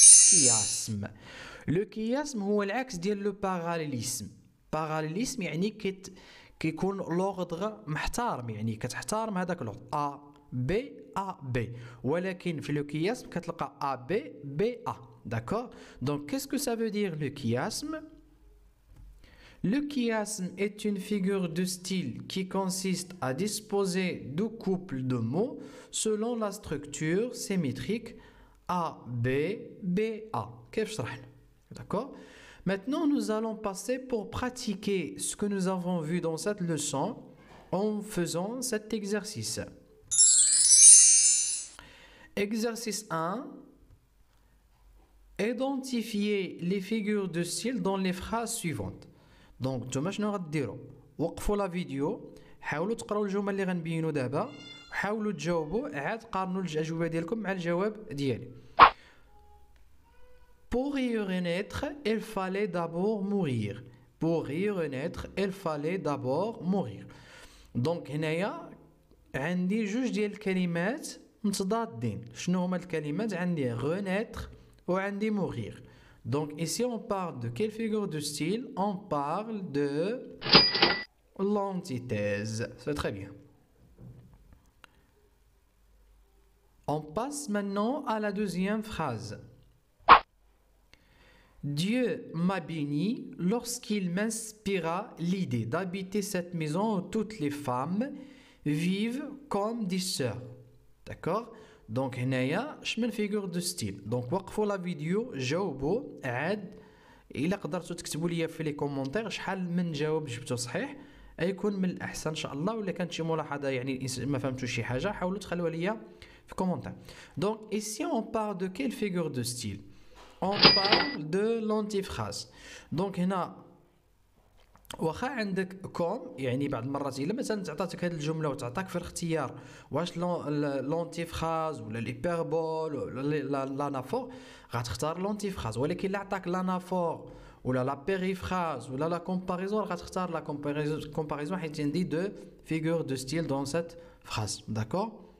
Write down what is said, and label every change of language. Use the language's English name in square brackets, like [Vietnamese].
[Arabic] كياسم لو كياسم هو العكس ديال لو باراليليسم باراليليسم يعني كيكون لوغدغ محترم يعني كتحترم هذاك لوغدغ ا بي ا بي ولكن في لو كياسم كتلقى ا بي بي ا [French] داكور دونك كيسكو سا فو دير لو كياسم Le chiasme est une figure de style qui consiste à disposer deux couples de mots selon la structure symétrique A, B, B, A. [Arabic] كيف شرحنا d'accord. [French] Maintenant, nous allons passer pour pratiquer ce que nous avons vu dans cette leçon en faisant cet exercice. Exercice 1. Identifier les figures de style dans les phrases suivantes. [Arabic] Donc, نتوما شنو غديروا؟ وقفوا لا فيديو، حاولوا تقراو الجمل اللي غنبينوا دابا، وحاولوا تجاوبوا، عاد قارنوا الأجوبة ديالكم مع الجواب ديالي. [French] Pour y renaître, il fallait d'abord mourir. Pour y renaître, il fallait d'abord mourir. [Arabic] Donc هنايا عندي جوج ديال الكلمات متضادين. شنو هما الكلمات؟ عندي renaître وعندي mourir. [French] Donc ici on parle de quelle figure de style? On parle de l'antithèse. C'est très bien. On passe maintenant à la deuxième phrase. Dieu m'a béni lorsqu'il m'inspira l'idée d'habiter cette maison où toutes les femmes vivent comme des sœurs. D'accord? Donc, [Arabic] هنايا شمن [French] figure de style. [Arabic] Donc, وقفوا la vidéo, جاوبوا عاد إلا قدرتوا تكتبوا لي في لي كومونتير شحال من جواب جبتوا صحيح يكون من الأحسن إن شاء الله ولا كانت شي ملاحظة يعني ما فهمتوش شي حاجة حاولوا تخلوها لي في كومونتير. [French] Donc, ici on parle de quelle figure de style? On parle de l'antiphrase. [Arabic] Donc هنا واخا عندك كوم يعني بعض المرات الا مثلا تعطاتك هذه الجمله وتعطاك في الاختيار واش لونتيفراز ولا الهيبربول ولا لانافور غتختار لونتيفراز ولكن الا عطاك لانافور ولا لا بيريفراز ولا لا كومباريزون غتختار لا كومباريزون حيت عندي [French] دو فيغور دو ستيل دون سيت فراز داكور.